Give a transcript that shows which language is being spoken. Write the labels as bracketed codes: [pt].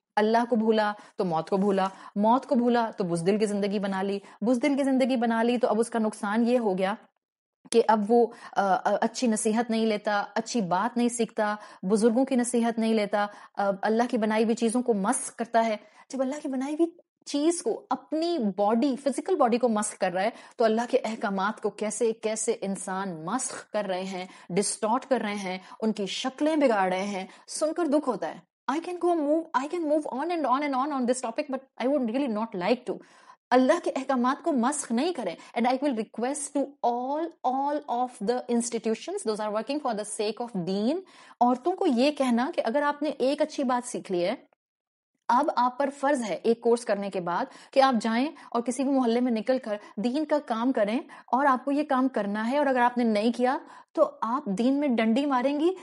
[ur] اللہ کو بھولا تو موت کو بھولا, موت کو بھولا تو بزدل کی زندگی بنا لی, بزدل کی زندگی بنا لی تو اب اس کا نقصان یہ ہو گیا کہ اب وہ اچھی نصیحت نہیں لیتا, اچھی بات نہیں سیکھتا, بزرگوں کی نصیحت نہیں لیتا, اللہ کی بنائی ہوئی چیزوں کو مسخ کرتا ہے. جب اللہ کی بنائی ہوئی چیز کو, اپنی باڈی, فزیکل باڈی کو مسخ کر رہا ہے تو اللہ کے احکامات کو کیسے کیسے انسان مسخ کر رہے ہیں, ڈسٹارٹ کر رہے ہیں, ان کی شکلیں بگاڑ رہے ہیں, سن کر دکھ ہوتا ہے. [en] I can move on and on and on this topic, but I would really not like to. [ur] اللہ کے احکامات کو مسخ نہیں کریں. [en] And I will request to all of the institutions, those are working for the sake of deen, [ur] عورتوں کو یہ کہنا کہ اگر آپ نے ایک اچھی بات سیکھ لی ہے, اب آپ پر فرض ہے ایک کورس کرنے کے بعد کہ آپ جائیں اور کسی بھی محلے میں نکل کر دین کا کام کریں, اور آپ کو یہ کام کرنا ہے, اور اگر آپ نے نہیں کیا تو آپ دین میں ڈنڈی ماریں گی.